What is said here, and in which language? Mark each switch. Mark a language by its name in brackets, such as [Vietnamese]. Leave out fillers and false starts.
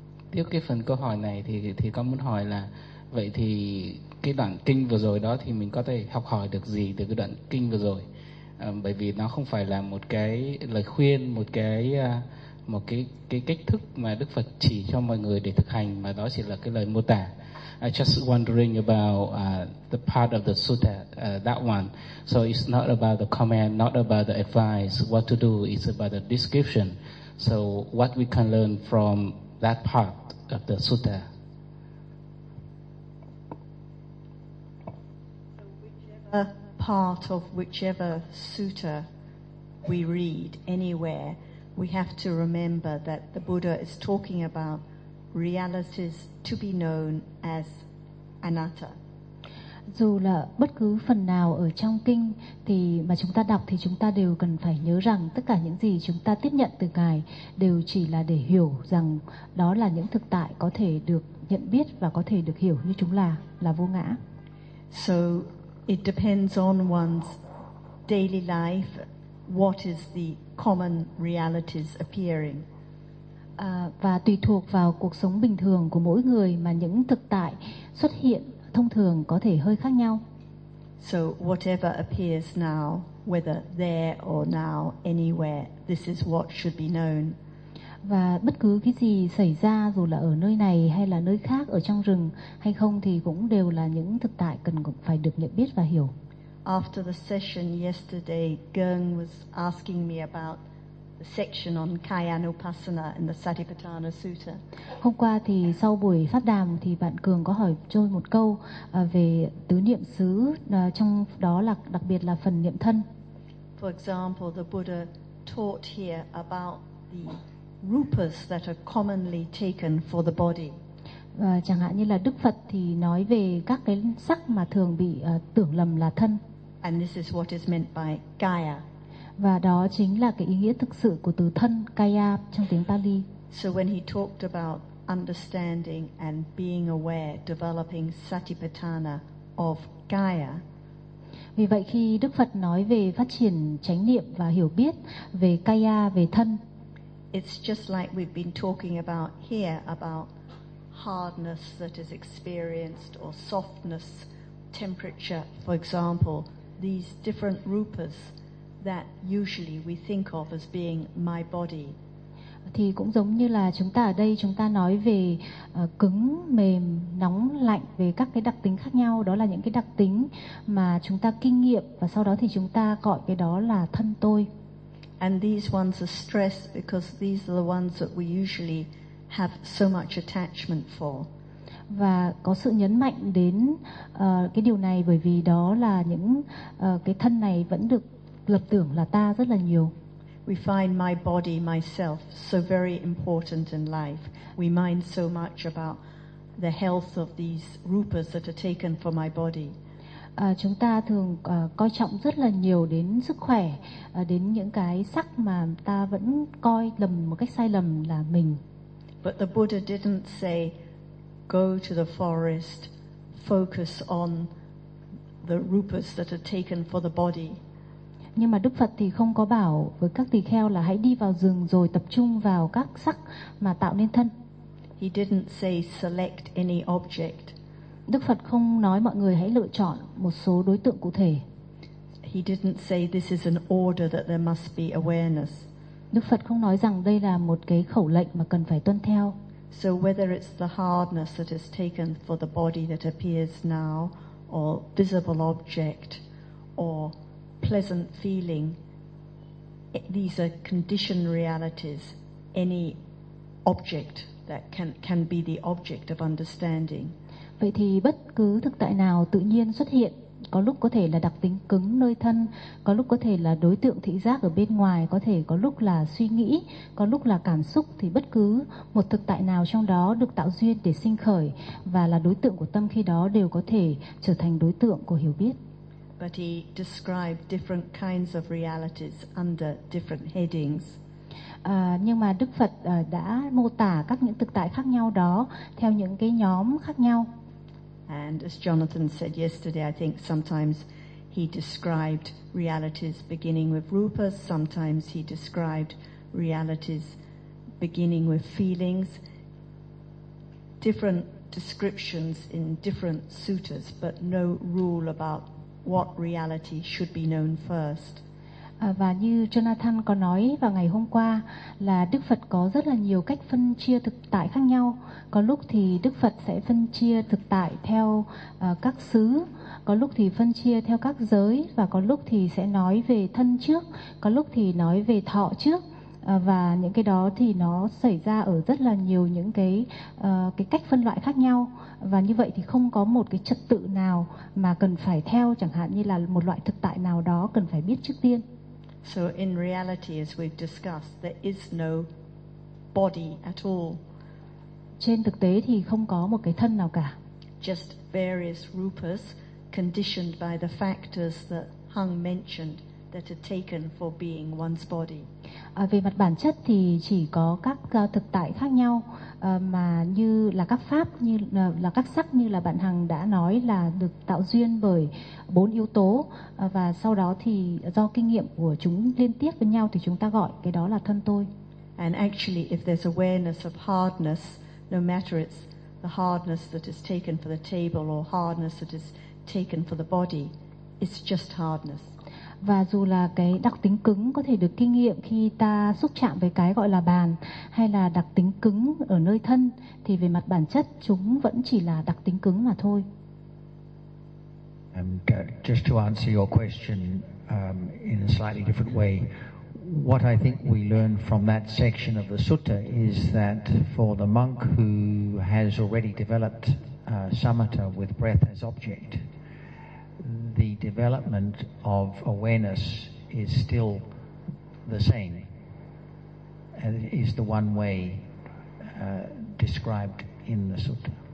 [Vietnamese] Tiếp cái phần câu hỏi này thì con muốn hỏi là vậy thì cái đoạn kinh vừa rồi đó thì mình có thể học hỏi được gì từ cái đoạn kinh vừa rồi? Bởi vì nó không phải là một cái lời khuyên, một cái một cái cách thức mà Đức Phật chỉ cho mọi người để thực hành, mà đó chỉ là cái lời mô tả. [English] I just wondering about the part of the sutta, that one. So it's not about the comment, not about the advice, what to do. It's about the description. So what we can learn from that part of the sutta? A part of whichever sutta we read anywhere, we have to remember that the Buddha is talking about realities to be known as anatta. [Vietnamese] Dù là bất cứ phần nào ở trong kinh thì mà chúng ta đọc thì chúng ta đều cần phải nhớ rằng tất cả những gì chúng ta tiếp nhận từ Ngài đều chỉ là để hiểu rằng đó là những thực tại có thể được nhận biết và có thể được hiểu như chúng là vô ngã. [English] So it depends on one's daily life, what is the common realities appearing. [Vietnamese] Và tùy thuộc vào cuộc sống bình thường của mỗi người mà những thực tại xuất hiện thông thường có thể hơi khác nhau. [English] So whatever appears now, whether there or now, anywhere, this is what should be known. [Vietnamese] Và bất cứ cái gì xảy ra dù là ở nơi này hay là nơi khác, ở trong rừng hay không, thì cũng đều là những thực tại cần phải được nhận biết và hiểu. [English] After the session yesterday, Geng was asking me about the section on Kayanupassana in the Satipatthana Sutta. [Vietnamese] Hôm qua thì sau buổi pháp đàm thì bạn Cường có hỏi tôi một câu về tứ niệm xứ, trong đó là đặc biệt là phần niệm thân. [English] For example, the Buddha taught here about the rupas that are commonly taken for the body. [Vietnamese] Chẳng hạn như là Đức Phật thì nói về các cái sắc mà thường bị tưởng lầm là thân. [English] And this is what is meant by Kaya. [Vietnamese] Và đó chính là cái ý nghĩa thực sự của từ thân, Kaya trong tiếng Pali. [English] So when he talked about understanding and being aware, developing Satipatthana of Kaya. [Vietnamese] Vì vậy khi Đức Phật nói về phát triển chánh niệm và hiểu biết về Kaya, về thân, [English] it's just like we've been talking about here about hardness that is experienced or softness, temperature, for example, these different rupas that usually we think of as being my body. [Vietnamese] Thì cũng giống như là chúng ta ở đây chúng ta nói về cứng, mềm, nóng, lạnh, về các cái đặc tính khác nhau, đó là những cái đặc tính mà chúng ta kinh nghiệm và sau đó thì chúng ta gọi cái đó là thân tôi. [English] And these ones are stressed because these are the ones that we usually have so much attachment for. [Vietnamese] Và có sự nhấn mạnh đến cái điều này bởi vì đó là những cái thân này vẫn được lập tưởng là ta rất là nhiều. [English] We find my body, myself, so very important in life. We mind so much about the health of these rupas that are taken for my body. [Vietnamese] Chúng ta thường coi trọng rất là nhiều đến sức khỏe, đến những cái sắc mà ta vẫn coi lầm một cách sai lầm là mình. [English] But the Buddha didn't say go to the forest, focus on the rupas that are taken for the body. [Vietnamese] Nhưng mà Đức Phật thì không có bảo với các tỳ kheo là hãy đi vào rừng rồi tập trung vào các sắc mà tạo nên thân. [English] He didn't say select any object. [Vietnamese] Đức Phật không nói mọi người hãy lựa chọn một số đối tượng cụ thể. [English] He didn't say this is an order that there must be awareness. [Vietnamese] Đức Phật không nói rằng đây là một cái khẩu lệnh mà cần phải tuân theo. [English] So whether it's the hardness that is taken for the body that appears now, or visible object, or pleasant feeling, these are conditioned realities. Any object that can be the object of understanding. [Vietnamese] Vậy thì bất cứ thực tại nào tự nhiên xuất hiện, có lúc có thể là đặc tính cứng nơi thân, có lúc có thể là đối tượng thị giác ở bên ngoài, có thể có lúc là suy nghĩ, có lúc là cảm xúc, thì bất cứ một thực tại nào trong đó được tạo duyên để sinh khởi và là đối tượng của tâm khi đó đều có thể trở thành đối tượng của hiểu biết. [English] But he described different kinds of realities under different headings. [Vietnamese] Nhưng mà Đức Phật đã mô tả các những thực tại khác nhau đó theo những cái nhóm khác nhau. [English] And as Jonathan said yesterday, I think sometimes he described realities beginning with rupas, sometimes he described realities beginning with feelings. Different descriptions in different suttas, but no rule about what reality should be known first. [Vietnamese] Và như Jonathan có nói vào ngày hôm qua là Đức Phật có rất là nhiều cách phân chia thực tại khác nhau. Có lúc thì Đức Phật sẽ phân chia thực tại theo các xứ, có lúc thì phân chia theo các giới, và có lúc thì sẽ nói về thân trước, có lúc thì nói về thọ trước. Và những cái đó thì nó xảy ra ở rất là nhiều những cái cách phân loại khác nhau. Và như vậy thì không có một cái trật tự nào mà cần phải theo, chẳng hạn như là một loại thực tại nào đó cần phải biết trước tiên. [English] So in reality, as we've discussed, there is no body at all. [Vietnamese] Trên thực tế thì không có một cái thân nào cả. [English] Just various rupas conditioned by the factors that Hung mentioned that are taken for being one's body. [Vietnamese] Về mặt bản chất thì chỉ có các thực tại khác nhau mà như là các pháp, như là các sắc, như là bạn Hằng đã nói là được tạo duyên bởi bốn yếu tố, và sau đó thì do kinh nghiệm của chúng liên tiếp với nhau thì chúng ta gọi cái đó là thân tôi. [English] And actually, if there's awareness of hardness, no matter it's the hardness that is taken for the table or hardness that is taken for the body, it's just hardness. [Vietnamese] Và dù là cái đặc tính cứng có thể được kinh nghiệm khi ta xúc chạm với cái gọi là bàn, hay là đặc tính cứng ở nơi thân, thì về mặt bản chất chúng vẫn chỉ là đặc tính cứng mà thôi. [English] Just to answer your question in a slightly different way, what I think we learn from that section of the sutta is that for the monk who has already developed samatha with breath as object, the development of awareness is still the same, and it is the one way described in the sutta.